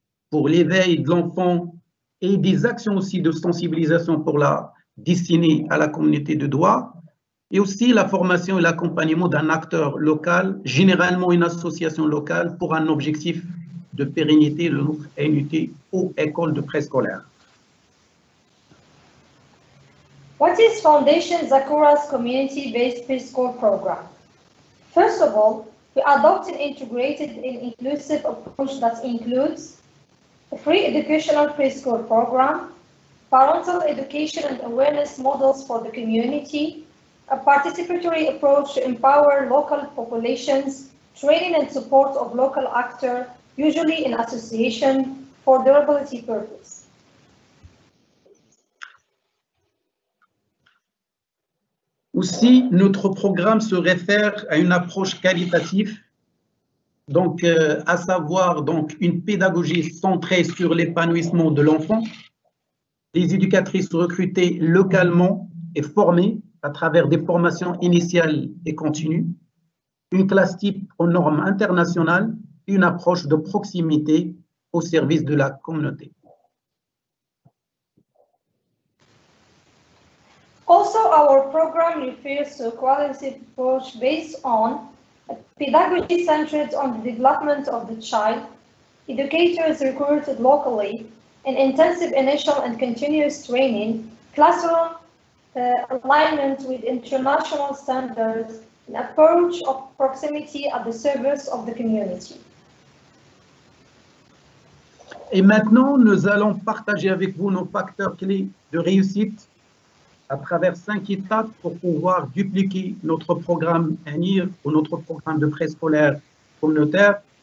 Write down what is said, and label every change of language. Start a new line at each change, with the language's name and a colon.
French: pour l'éveil de l'enfant et des actions aussi de sensibilisation pour la destinée à la communauté de Doha, et aussi la formation et l'accompagnement d'un acteur local, généralement une association locale, pour un objectif de pérennité de notre unité ou école de préscolaire.
English: What is Foundation Zechora's community-based preschool program? First of all, we adopt an integrated and inclusive approach that includes a free educational preschool program, parental education and awareness models for the community, a participatory approach to empower local populations, training and support of local actors, usually in association, for durability purpose.
French: Aussi, notre programme se réfère à une approche qualitative, donc à savoir donc une pédagogie centrée sur l'épanouissement de l'enfant, des éducatrices recrutées localement et formées à travers des formations initiales et continues, une classe type aux normes internationales, une approche de proximité au service de la communauté.
English: Also, our program refers to a qualitative approach based on a pedagogy centered on the development of the child, educators recruited locally, an intensive initial and continuous training, classroom alignment with international standards, an approach of proximity at the service of the community.
French: Et maintenant, nous allons partager avec vous nos facteurs clés de réussite à travers 5 étapes pour pouvoir dupliquer notre programme ANIR ou notre programme de préscolaire communautaire.